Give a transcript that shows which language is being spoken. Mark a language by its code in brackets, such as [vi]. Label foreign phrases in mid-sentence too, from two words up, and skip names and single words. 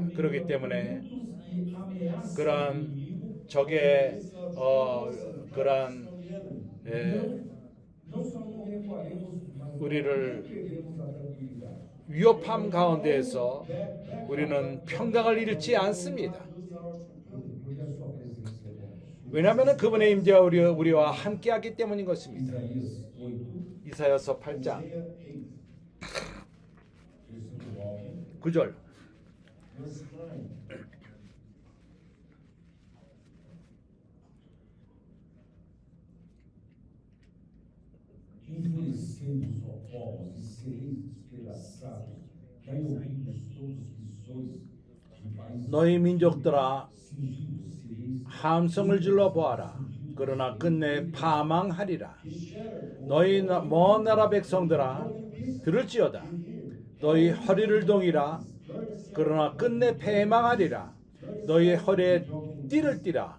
[ko] 그렇기 때문에 그러한 적의 우리를 위협함 가운데에서 우리는 평강을 잃지 않습니다. 왜냐하면 그분의 임재가 우리와 함께하기 때문인 것입니다. 이사야서 8장 9절 [pt] enfurecendo os povos e sereis despedaçados, dai ouvidos todos que sois de países [ko] 너희 민족들아 [pt] cingidos, sereis [ko] 함성을 질러 보아라. 그러나 끝내 파망하리라. 너희 먼 나라 백성들아 들을지어다. 너희 허리를 동이라. 그러나 끝내 패망하리라. 너희 허리에 띠를 띠라.